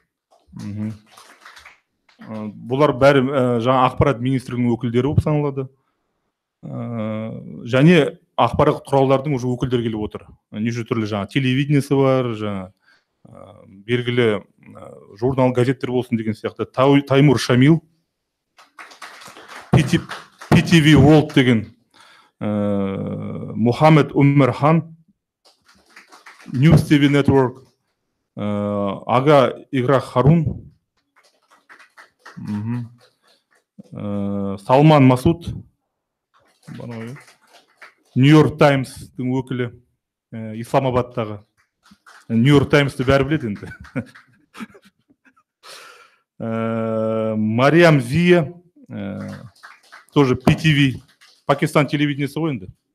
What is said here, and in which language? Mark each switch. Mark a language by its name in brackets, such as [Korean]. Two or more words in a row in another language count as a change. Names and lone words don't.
[Kazakh] Бұлар бәрі жаңа ақпарат министрлігінің өкілдері болып саналады. Және ақпарат құралдардың уже өкілдері келіп отыр. Неше түрлі жаңа телевидениесі бар, жаңа белгілі журнал, газеттер болсын деген сияқты. Таймур Шамил, PTV World деген Mohammed Umar Khan, News TV Network, Aga Igra Harun, Салман Масуд, Нью-Йорк Таймстың өкілі, Исламабадтағы. Нью-Йорк Таймсты бәрі біледі енді. Мариам Зия, тоже PTV, Пакистан телевидениесі ғой енді.